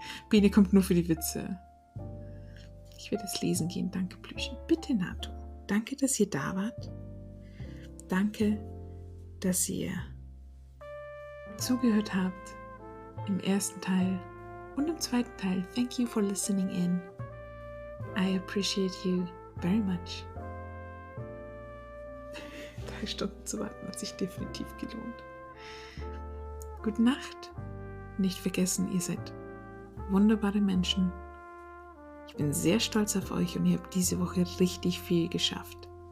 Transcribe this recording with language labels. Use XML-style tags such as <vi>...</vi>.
<de>Bene kommt nur für die Witze. Ich werde es lesen gehen. Danke, Blüchen. Bitte, Nato. Danke, dass ihr da wart. Danke, dass ihr zugehört habt im ersten Teil und im zweiten Teil.</de> <en>Thank you for listening in. I appreciate you very much.</en> <de>3 Stunden zu warten hat sich definitiv gelohnt. Gute Nacht. Nicht vergessen, ihr seid wunderbare Menschen. Ich bin sehr stolz auf euch und ihr habt diese Woche richtig viel geschafft.</de>